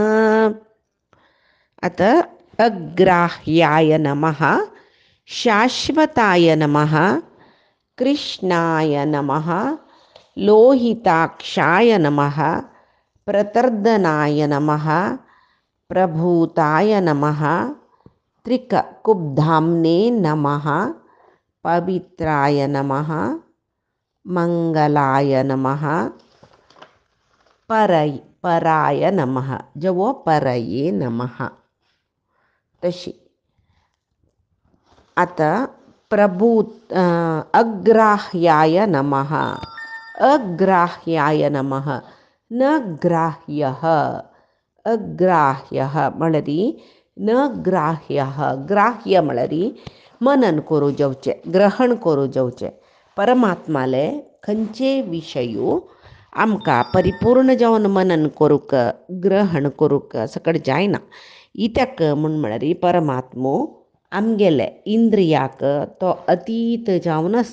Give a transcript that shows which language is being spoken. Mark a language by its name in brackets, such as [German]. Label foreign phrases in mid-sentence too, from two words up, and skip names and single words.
[Sanskrit] अत अग्राह्याय नमः, शाश्वताय नमः, कृष्णाय नमः, लोहिताक्षाय नमः, प्रतर्दनाय नमः, प्रभूताय नमः, त्रिककुब्धाम्ने नमः, पवित्राय नमः, मंगलाय नमः, पराय नमः जवो परये नमः तशी. आता अग्राह्याय नमः, अग्राह्याय नमः, न ग्राह्यः अग्राह्यः मळरी न ग्राह्यः ग्राह्य [Konkani] मळरी मनन करू जावचे, ग्रहण करू जावचे. परमात्माले खंयचे विषयू आमकां परिपूर्ण जावन मनन करूक ग्रहण करूक सकट जायना. इत्याक म्हूण म्हळ्यार परमात्मो आमगेले इंद्रियाक तो अतीत जावन आस.